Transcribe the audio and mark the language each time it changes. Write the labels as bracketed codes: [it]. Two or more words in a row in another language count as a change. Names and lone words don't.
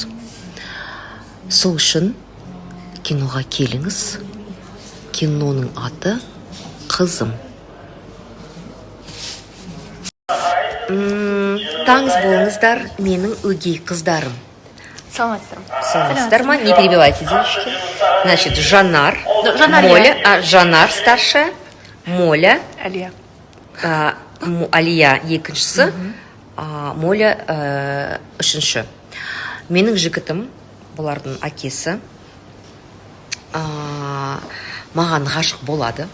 [kk] Сол үшін киноға келіңіз. Киноның аты «Қызым». Таңыз болыңыздар, менің өгей қыздарым. Саламатсыздар ма? [ru] Не перебивайте, девочки. Значит, [kk] Жанар, Моля, Жанар старшая, Моля, Алия екіншісі, Моля үшінші. Менің жігітім, бұлардың әкесі, маған ғашық болады.